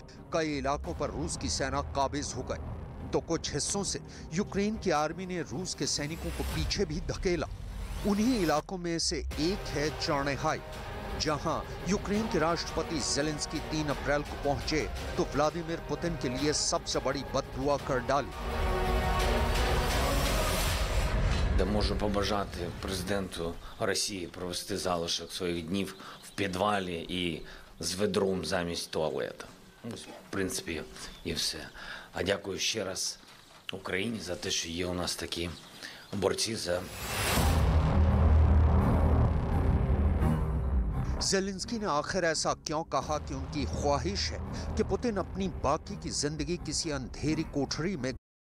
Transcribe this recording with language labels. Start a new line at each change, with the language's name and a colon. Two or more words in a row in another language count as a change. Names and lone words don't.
Hindi: कई इलाकों पर रूस की सेना काबिज हो गई, तो कुछ हिस्सों से यूक्रेन की आर्मी ने रूस के सैनिकों को पीछे भी धकेला। उन्हीं इलाकों में से एक है चर्नेहाई, जहां यूक्रेन के राष्ट्रपति ज़ेलेंस्की 3 अप्रैल को पहुंचे तो व्लादिमीर पुतिन के लिए सबसे बड़ी बददुआ कर डाली।
Ukrainian: Можу побажати президенту Росії провести залишок своїх днів в підвалі і з ведром замість туалета. Ось, в принципі, і все. А дякую ще раз Україні за те, що є у нас такі борці за...
Hindi: ज़ेलेंस्की ने आखिर ऐसा क्यों कहा कि उनकी ख्वाहिश है कि पुतिन अपनी बाकी की जिंदगी किसी अंधेरी कोठरी में